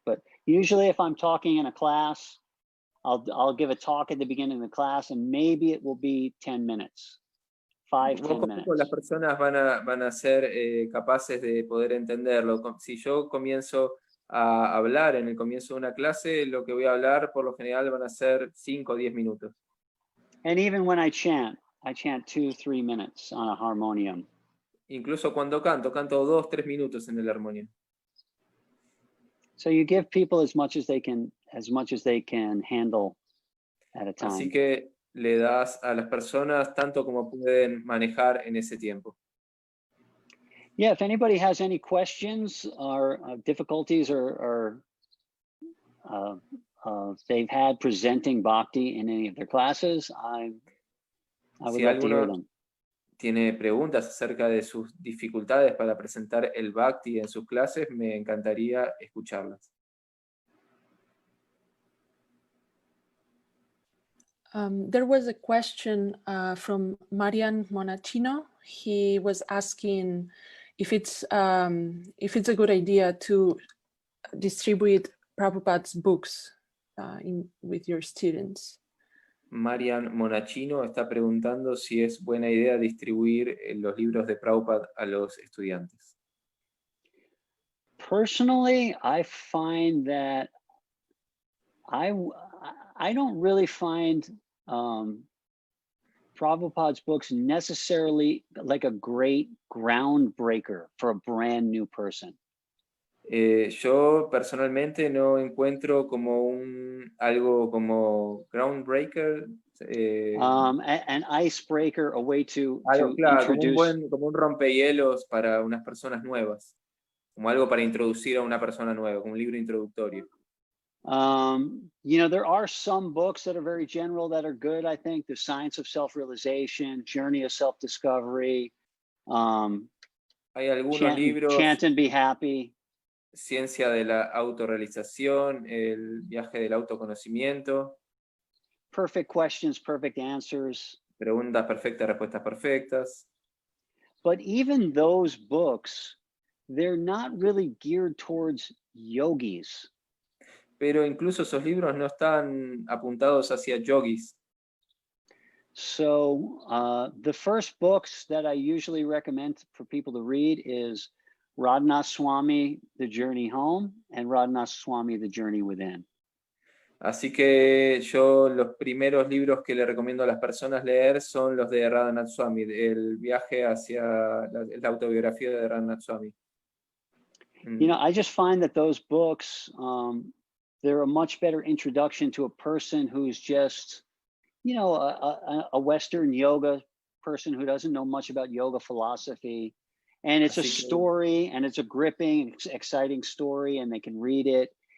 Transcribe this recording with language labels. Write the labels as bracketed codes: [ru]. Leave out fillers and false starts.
[en] But usually if I'm talking in a class, I'll give a talk at the beginning of the class and maybe it will be 10 minutes, 5-10 minutes. [es] Las personas van a ser capaces de poder entenderlo. Si yo comienzo a hablar en el comienzo de una clase, lo que voy a hablar por lo general van a ser 5 o 10 minutos. [en] And even when I chant 2-3 minutes on a harmonium. [es] Incluso cuando canto 2-3 minutos en el armonio. [en] So you give people as much as they can handle at a time. [es] Así que le das a las personas tanto como pueden manejar en ese tiempo. [en] Yeah, if anybody has any questions or difficulties or they've had presenting Bhakti in any of their classes, I would love to hear them. [es] Tiene preguntas acerca de sus dificultades para presentar el Bhakti en sus clases, me encantaría escucharlas. [en] There was a question from Marian Monachino. He was asking if it's a good idea to distribute Prabhupada's books with your students. [es] Marian Monachino está preguntando si es buena idea distribuir los libros de Prabhupada a los estudiantes. [en] Personally, I find that I don't really find Prabhupada's books necessarily like a great groundbreaker for a brand new person. [es] Yo personalmente no encuentro como algo como groundbreaker. [en] An icebreaker, a way to [es] claro, [en] introduce. [es] Como un rompehielos para unas personas nuevas. Como algo para introducir a una persona nueva, como un libro introductorio. [en] There are some books that are very general that are good, I think. The Science of Self-Realization, Journey of Self-Discovery. [es] Hay algunos libros. [en] Chant and Be Happy. [es] Ciencia de la autorrealización, el viaje del autoconocimiento. [en] Perfect questions, perfect answers. [es] Preguntas perfectas, respuestas perfectas. [en] But even those books, they're not really geared towards yogis. [es] Pero incluso esos libros no están apuntados hacia yogis. [en] So the first books that I usually recommend for people to read is Radhanath Swami, The Journey Home, and Radhanath Swami, The Journey Within. [es] Así que yo los primeros libros que le recomiendo a las personas leer son los de Radhanath Swami, el viaje hacia la autobiografía de Radhanath Swami. [en] You know, I just find that those books, they're a much better introduction to a person who's just, you know, a Western yoga person who doesn't know much about yoga philosophy. And it's a story, and it's a gripping, exciting story, and they can read it.